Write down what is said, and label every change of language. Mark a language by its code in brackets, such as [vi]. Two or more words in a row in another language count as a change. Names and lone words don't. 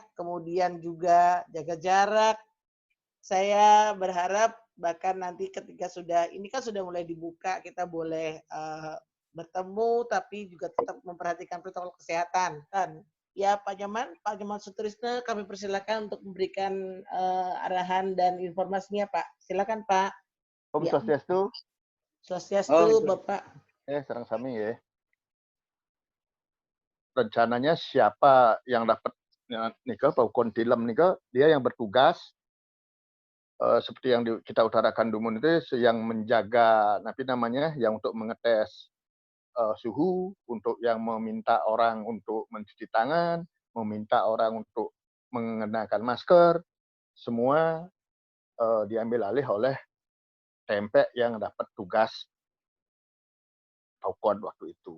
[id] Kemudian juga jaga jarak. Saya berharap bahkan nanti ketika ini kan sudah mulai dibuka, kita boleh bertemu, tapi juga tetap memperhatikan protokol kesehatan. Dan ya Pak Nyoman Sutrisno, kami persilakan untuk memberikan arahan dan informasinya, Pak. Silakan Pak. [ban] Om Swastiastu. Swastiastu, Bapak. Sareng sami ya. [id] Rencananya siapa yang dapat [ban] nika paukon tilem nika, [id] dia yang bertugas seperti yang kita utarakan Dumun itu, yang menjaga yang untuk mengetes suhu, untuk yang meminta orang untuk mencuci tangan, meminta orang untuk mengenakan masker, semua diambil alih oleh TMP yang dapat tugas paukon waktu itu.